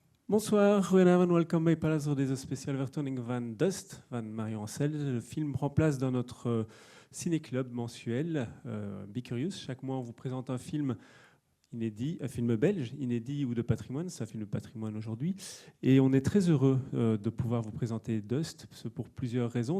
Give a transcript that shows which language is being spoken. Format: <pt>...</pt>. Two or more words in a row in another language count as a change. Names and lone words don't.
<fr>Bonsoir,</fr> <nl>goedenavond, welkom bij Palace voor deze speciale vertoning van Dust van Marion Ancel.</nl> <fr>Le film prend place dans notre ciné-club mensuel, Be Curious. Chaque mois, on vous présente un film inédit, un film belge, inédit ou de patrimoine. C'est un film de patrimoine aujourd'hui. Et on est très heureux de pouvoir vous présenter Dust pour plusieurs raisons.</fr>